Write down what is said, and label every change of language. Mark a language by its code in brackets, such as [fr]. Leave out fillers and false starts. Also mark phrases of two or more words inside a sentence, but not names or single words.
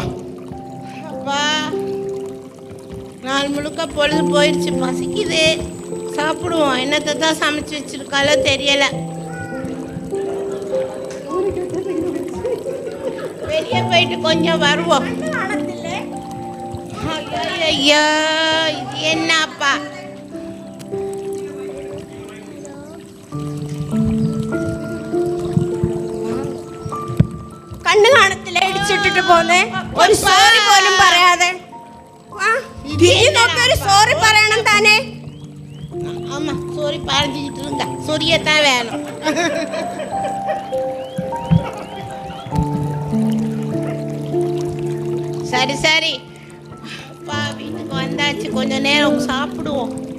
[ta] அப்பா நாள் முழுக்க பொழுது போயிடுச்சு, பசிக்குது. சாப்பிடுவோம். என்னத்தை தான் சமைச்சு வச்சிருக்காளோ தெரியல. வெளியே போயிட்டு கொஞ்சம் வருவோம். ஐயோ இது என்னப்பா? [ml] കണ്ണു കാണത്തില്ല, ഇടിച്ചിട്ടിട്ട് പോന്നെ. ഒരു സോറി പോലും പറയാതെ ഒരു സോറി പറയണം താനേ. [ta] ஆமா சோரி பறஞ்சிக்கிட்டு இருந்தா சொரியத்தான் வேணும். சரி சரி அப்பா வீட்டுக்கு வந்தாச்சு, கொஞ்ச நேரம் சாப்பிடுவோம்.